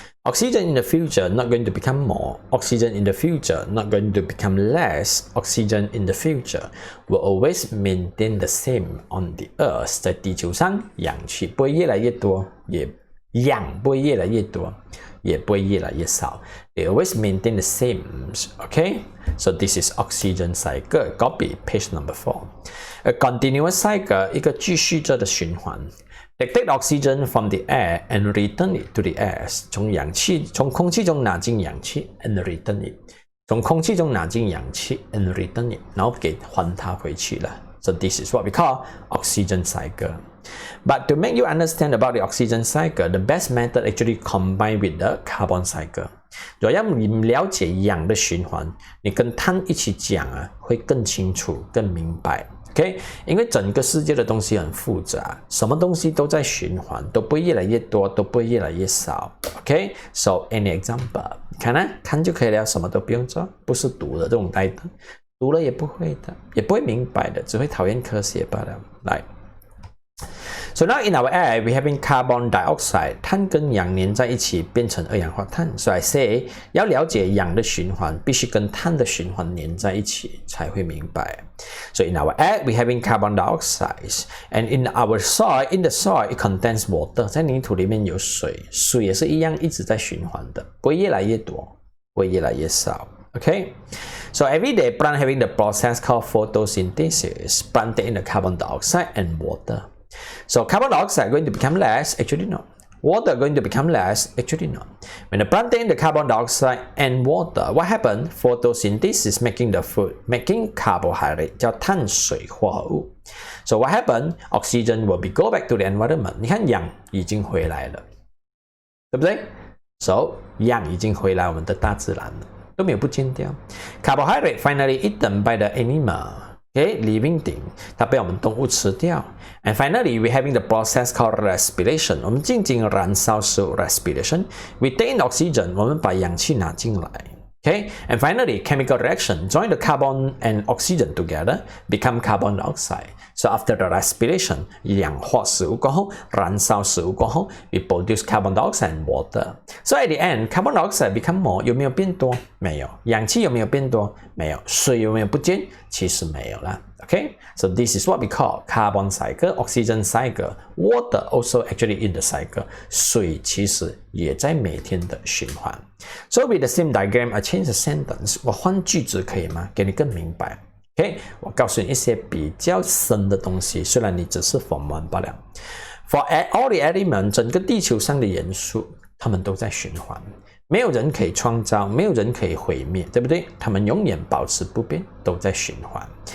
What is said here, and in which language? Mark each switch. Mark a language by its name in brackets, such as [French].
[English] Oxygen in the future not going to become more. Oxygen in the future not going to become less. Oxygen in the future will always maintain the same on the Earth. [Chinese] 在地球上，氧气不会越来越多，氧不会越来越多，也不会越来越少。 [English] They always maintain the same. Okay, so this is oxygen cycle. Copy page number 4. A continuous cycle, [Chinese] 一个继续着的循环。 [English] They take oxygen from the air and return it to the air. [Chinese] 从空气中拿进氧气 [English] and return it. [Chinese] 从空气中拿进氧气 and return it. 然后还它回去了。 [English] So this is what we call oxygen cycle. But to make you understand about the oxygen cycle, the best method actually combined with the carbon cycle. [Chinese] 如果要你了解氧的循环，你跟碳一起讲啊，会更清楚、更明白。 OK， 因为整个世界的东西很复杂，什么东西都在循环，都不会越来越多，都不会越来越少。 [English] OK，so any example， [Chinese] 你看啊，看就可以了，什么都不用做，不是读的这种呆的，读了也不会的，也不会明白的，只会讨厌科学罢了。来。 [English] So now in our air, we having carbon dioxide. [Chinese] 碳跟氧粘在一起变成二氧化碳。 [English] So I say, [Chinese] 要了解氧的循环，必须跟碳的循环粘在一起才会明白。 [English] So in our air, we having carbon dioxide. And in our soil, in the soil, it contains water. [Chinese] 在泥土里面有水，水也是一样一直在循环的，不会越来越多，不会越来越少。 [English] Okay, so every day plant having the process called photosynthesis, plant in the carbon dioxide and water. So carbon dioxide going to become less? Actually no. Water going to become less? Actually no. When the plant in the carbon dioxide and water, what happened? Photosynthesis making the food, making carbohydrate [Chinese] 叫碳水化合物。 [English] So what happened? Oxygen will be go back to the environment. [Chinese] 你看氧已经回来了，对不对？ So 氧已经回来我们的大自然了。都没有不见掉。 [English] Carbohydrate finally eaten by the animal, okay, living thing， [Chinese] 它被我们动物吃掉。 [English] And finally, we having the process called respiration， [Chinese] 我们进行燃烧食物 [English] respiration。 We take in oxygen， [Chinese] 我们把氧气拿进来。 [English] Okay, and finally, chemical reaction join the carbon and oxygen together, become carbon dioxide. So after the respiration, [Chinese] 氧化食物过后，燃烧食物过后 [English] we produce carbon dioxide and water. So at the end, carbon dioxide become more. [Chinese] 有没有变多？没有。氧气有没有变多？没有。水有没有不见？其实没有啦。 [English] Okay, so this is what we call carbon cycle, oxygen cycle. Water also actually in the cycle. [Chinese] 水其实也在每天的循环。 [English] So with the same diagram, I change the sentence. [Chinese] 我换句子可以吗？给你更明白。 Okay, 我告诉你一些比较深的东西，虽然你只是Form 1罢了。 [English] For all the elements, [Chinese] 整个地球上的元素，它们都在循环。没有人可以创造，没有人可以毁灭，对不对？它们永远保持不变，都在循环。